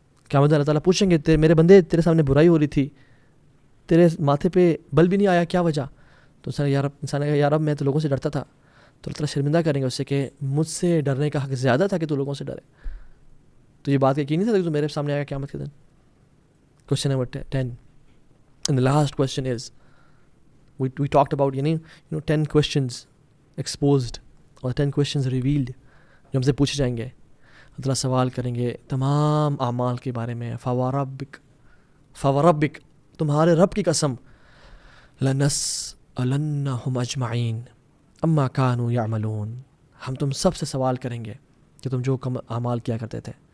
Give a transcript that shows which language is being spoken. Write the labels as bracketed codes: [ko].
[ur] کیا مطلب اللہ تعالیٰ پوچھیں گے میرے بندے تیرے سامنے برائی ہو رہی تھی، تیرے ماتھے پہ بل بھی نہیں آیا، کیا وجہ؟ تو انسان نے کہا یا رب میں تو لوگوں سے ڈرتا تھا. تو اللہ تعالیٰ شرمندہ کریں گے اس سے کہ مجھ سے ڈرنے کا حق زیادہ تھا کہ تو لوگوں سے ڈرے. تو یہ بات یقینی تھا کہ تو میرے سامنے آیا قیامت کے دن. Question number 10 [en] and the last question is we talked about 10 questions exposed اور 10 questions revealed [ur] جو ہم سے پوچھے جائیں گے. اللہ تعالیٰ سوال کریں گے تمام اعمال کے بارے میں. فوربک تمہارے رب کی قسم، [ar] لنسألنہم اجمعین اما کانوا یعملون، [ur] ہم تم سب سے سوال کریں گے کہ تم جو کم اعمال کیا کرتے تھے.